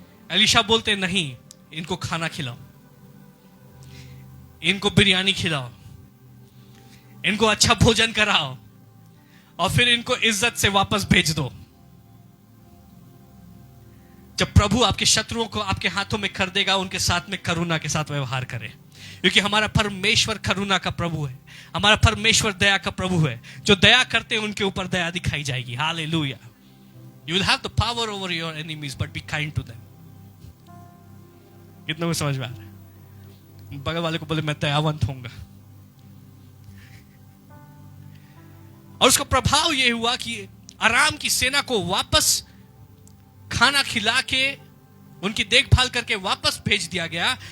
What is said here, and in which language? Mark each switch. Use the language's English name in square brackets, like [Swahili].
[Hindi] Elisha बोलते नहीं, इनको खाना खिलाओ, इनको बिरयानी खिलाओ, इनको अच्छा भोजन कराओ, और फिर इनको इज्जत से वापस भेज दो। जब प्रभु आपके शत्रुओं को आपके हाथों में कर देगा, उनके साथ में करुणा के साथ व्यवहार करें, क्योंकि हमारा परमेश्वर करुणा का प्रभु है। हमारा परमेश्वर दया का प्रभु है। जो दया करते हैं उनके ऊपर दया दिखाई जाएगी। Hallelujah. [English] You will have the power over your enemies, but be kind to them. [Hindi] कितना को समझ में आ रहा है? बगल वाले को बोले मैं दयावंत होऊंगा। और उसका प्रभाव यह हुआ कि अराम की सेना को वापस खाना खिला के उनकी देखभाल करके वापस भेज दिया गया।